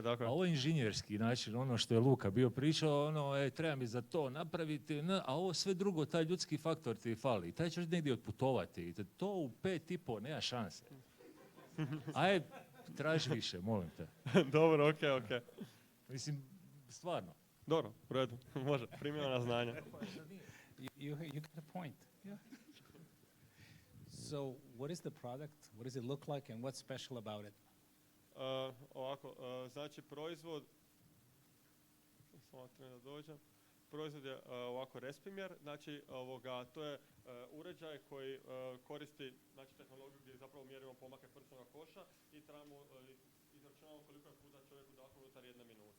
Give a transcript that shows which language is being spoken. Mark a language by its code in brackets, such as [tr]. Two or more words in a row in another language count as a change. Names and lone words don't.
[hr] A ovo je inženjerski način, ono što je Luka bio pričao, treba mi za to napraviti, a ovo sve drugo, taj ljudski faktor ti fali. Taj ćeš negdje otputovati, to u 5,5 nema šanse. Aj, traži više, molim te. Dobro, okej. Mislim, stvarno. Dobro, u redu, može, primimo na znanje. [en] You got a point. Yeah. So, what is the product? What does it look like and what's special about it? [hr] Znači proizvod, samo da dođem, proizvod je ovako respimjer, znači to je uređaj koji koristi tehnologiju gdje zapravo mjerimo pomake prsnog koša i izračunamo koliko je puta čovjek udahnuo unutar 1 minute.